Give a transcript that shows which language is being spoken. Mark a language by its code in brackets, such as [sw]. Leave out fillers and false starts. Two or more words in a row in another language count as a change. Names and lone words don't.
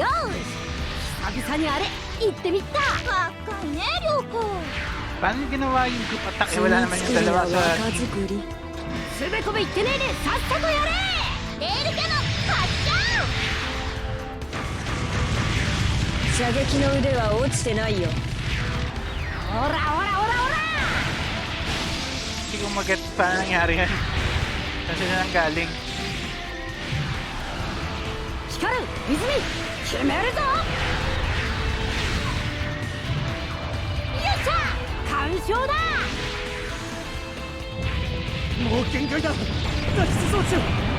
[ja] よーし、久々にあれ行ってみた。若いね涼子。 [tl] Paano ginawa yung [en] group attack? [tl] Eh, wala naman yung dalawa sa... [ja] つべこべ言ってねえでさっさとやれ。レールキャノン発射。射撃の腕は落ちてないよ。ほらほらほらほら。 [tl] Hindi ko mag-get paano nangyari yan. Kasi na nang galing. [ja] 光る泉決めるぞ。よっしゃ完勝だ。もう限界だ。脱出装置を。